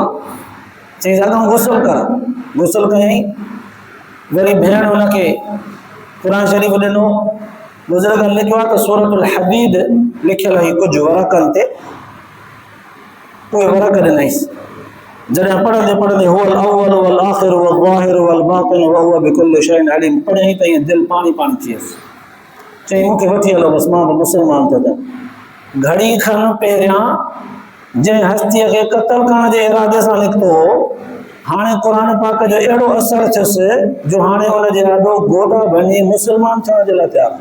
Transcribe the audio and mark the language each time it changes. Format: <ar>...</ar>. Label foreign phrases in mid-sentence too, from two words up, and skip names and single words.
<sd>चईं अॻियां गुसल कर। गुसल कयईं। वरी भेण हुनखे क़ुरान शरीफ़ ॾिनो। बुज़ुर्गनि लिखियो आहे त सूरतुल हदीद लिखियल हुई कुझु वरक़नि ते, उहे वरक़ ॾिनईसि। जॾहिं पढ़ंदे पढ़ंदे</sd> <ar>هو الأول والآخر والظاهر والباطن وهو بكل شيء عليم</ar> <sd>पढ़ियईं त ईअं दिलि पाणी पाणी थी वियसि। चईं मूंखे वठी हलो, बसि मां बि मुस्लमान थो थियां। घड़ी खनि पहिरियां जंहिं हस्तीअ खे क़त्ल करण जे इरादे सां निकितो हो, हाणे क़ुरान पाक जो अहिड़ो असर थियुसि जो हाणे हुनजे ॾाढो गोॾा भञी मुस्लमान थियण जे लाइ तयारु।</sd>